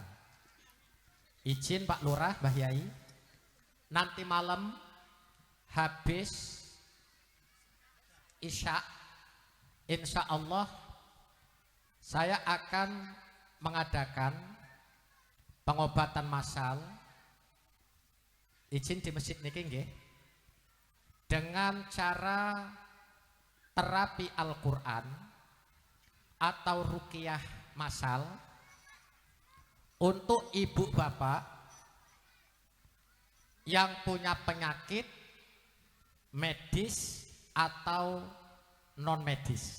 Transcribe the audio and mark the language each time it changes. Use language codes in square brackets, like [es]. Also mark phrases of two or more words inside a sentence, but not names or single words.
[id] Izin Pak Lurah, Mbah Yai, nanti malam habis Isya, [ar] إن شاء الله [id] saya akan mengadakan pengobatan massal, izin di masjid [jv] niki nggih, [id] dengan cara terapi Al-Quran atau ruqyah massal untuk ibu bapak yang punya penyakit medis atau non medis.